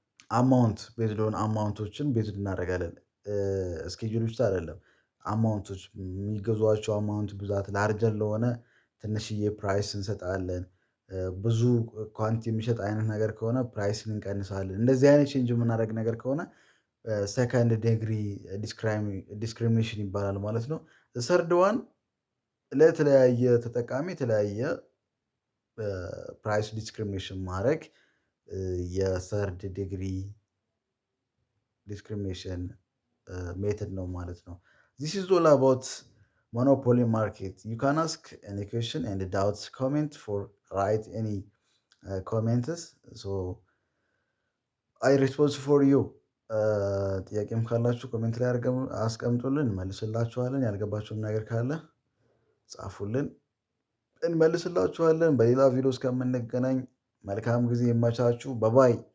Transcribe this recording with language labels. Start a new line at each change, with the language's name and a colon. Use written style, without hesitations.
Amharic: አማውንት ቤዝድ ኦን አማውንቶችን ቤዝድ እናደርጋለን። ስኬጁል ብቻ አይደለም፣ አማውንቶች የሚገዟቸው አማውንት ብዛት ላርጀር ለሆነ ትንሽዬ ፕራይስ እንሰጣለን። ብዙ ኳንቲ የሚሸጥ አይነት ነገር ከሆነ ፕራይስን እንቀንሳለን። እንደዚህ አይነት ቼንጅ የምናደርግ ነገር ከሆነ ሰከንድ ዲግሪ ዲስክሪሚኔሽን ይባላል ማለት ነው። ሰርድ ዋን ለተለያየ ተጠቃሚ የተለያየ ፕራይስ ዲስክሪሚኔሽን ማድረግ የሰርድ ዲግሪ ዲስክሪሚኔሽን ሜተድ ነው ማለት ነው።
English: ዚስ ኢዝ ኦል አባውት monopoly market. You can ask any question and doubts comment for write any comments, so I respond for you.
Amharic: ጥያቄም ካላችሁ ኮሜንት ላይ አስቀምጡልን እንመልስላችኋለን። ያልገባችሁም ነገር ካለ ጻፉልን እንመልስላችኋለን። በሌላ ቪዲዮ እስከምንገናኝ መልካም ጊዜ ይመቻችሁ። ባይ